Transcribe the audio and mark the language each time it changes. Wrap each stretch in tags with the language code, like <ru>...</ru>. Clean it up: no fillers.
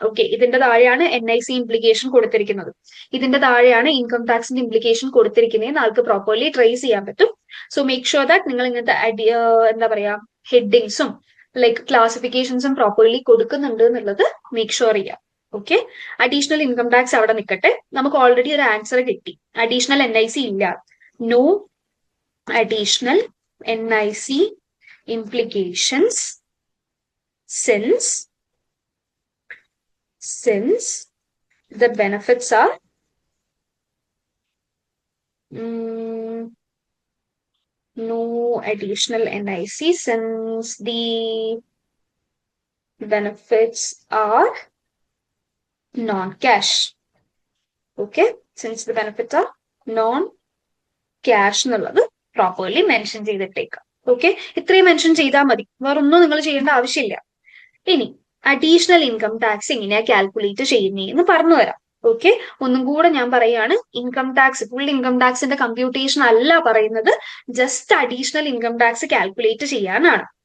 <ml>Okay, ഇതിന്റെ താഴെയാണ് NIC implication കൊടുത്തിരിക്കുന്നത്, ഇതിന്റെ താഴെയാണ് ഇൻകം ടാക്സിന്റെ ഇംപ്ലിക്കേഷൻ കൊടുത്തിരിക്കുന്നതെന്ന് ആൾക്ക് പ്രോപ്പർലി ട്രേസ് ചെയ്യാൻ പറ്റും.</ml> <en>so make sure that</en> <ml>നിങ്ങൾ ഇങ്ങനത്തെ എന്താ പറയാ ഹെഡിങ്സും ലൈക്ക് ക്ലാസിഫിക്കേഷൻസും പ്രോപ്പർലി കൊടുക്കുന്നുണ്ട് എന്നുള്ളത് മേക്ക് ഷുവർ ചെയ്യാം. ഓക്കെ, അഡീഷണൽ ഇൻകം ടാക്സ് അവിടെ നിൽക്കട്ടെ. നമുക്ക് ഓൾറെഡി ഒരു ആൻസർ കിട്ടി, അഡീഷണൽ NIC ഇല്ല.</ml> <en>No additional NIC implications since the benefits are no additional NIC since the benefits are non-cash. Okay, since the benefits are non-cash</en> <ml>എന്നുള്ളത് properly mention ചെയ്തിട്ടേക്കാം. Okay, ഇത്രയും mention ചെയ്താൽ മതി, വേറൊന്നും നിങ്ങൾ ചെയ്യേണ്ട ആവശ്യമില്ല. ഇനി അഡീഷണൽ ഇൻകം ടാക്സ് എങ്ങനെയാ കാൽക്കുലേറ്റ് ചെയ്യുന്നതെന്ന് പറഞ്ഞു തരാം. ഓക്കെ, ഒന്നും കൂടെ ഞാൻ പറയാണ്, income tax full income ടാക്സിന്റെ computation അല്ല പറയുന്നത്, just additional income tax calculate ചെയ്യാനാണ്.</ml>